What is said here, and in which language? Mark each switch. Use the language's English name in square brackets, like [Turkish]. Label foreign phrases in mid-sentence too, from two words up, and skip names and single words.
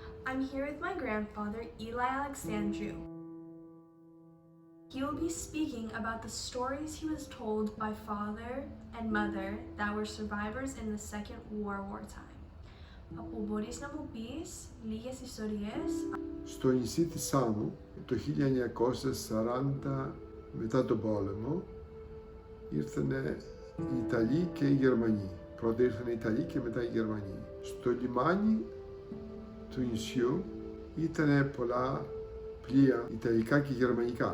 [English] I'm here with my grandfather, Eli Alexandru. He will be speaking about the stories he was told by father and mother that were survivors in the Second World War time. [Greek] Παππού, μπορείς να μου πεις λίγες ιστορίες? Στο νησί της Σάμου, το 1940 μετά τον πόλεμο, ήρθανε οι Ιταλοί και οι Γερμανοί. Πρώτα ήρθαν οι Ιταλοί και μετά οι Γερμανοί. Στο λιμάνι του νησιού ήταν πολλά πλοία Ιταλικά και Γερμανικά.